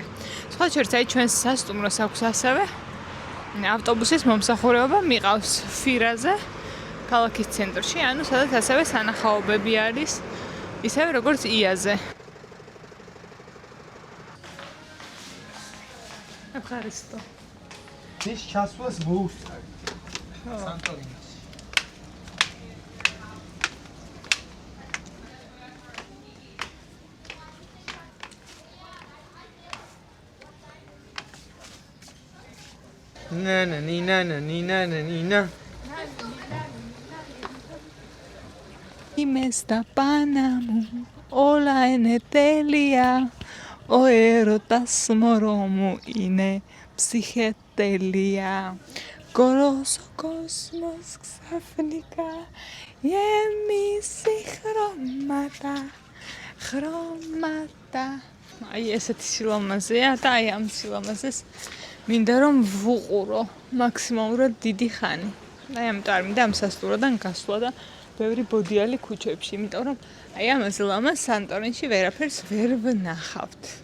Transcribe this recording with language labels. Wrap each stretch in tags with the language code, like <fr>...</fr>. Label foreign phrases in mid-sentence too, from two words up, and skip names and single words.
<ka>სხვა შორის აი ჩვენს სასტუმროს აქვს ასევე ავტობუსის მომსახურება მიყავს ფირაზე, ქალაქის ცენტრში, ანუ სადაც ასევე სანახაობები არის, ისევე როგორც იაზე. აფხარისტო. ის ჩასვლას მოუსწარ. სანტორინი. Nina.</ka> <el>Είμαι στα πάνω μου, όλα είναι τέλεια. Ο έρωτας μωρό μου είναι ψυχετέλεια. Κολός ο κόσμος ξαφνικά γεμίσει χρώματα.</el> <ka>აი ესეთი სილამაზეა და აი ამ სილამაზეს მინდა რომ ვუყურო მაქსიმალურად დიდი ხანი. აი ამიტომ არ მინდა ამ სასტუმროდან გასვლა და ბევრი ბოდიალი ქუჩებში, იმიტომ რომ აი ამაზე ლამაზ სანტორინში ვერაფერს ვერ ვნახავთ.</ka>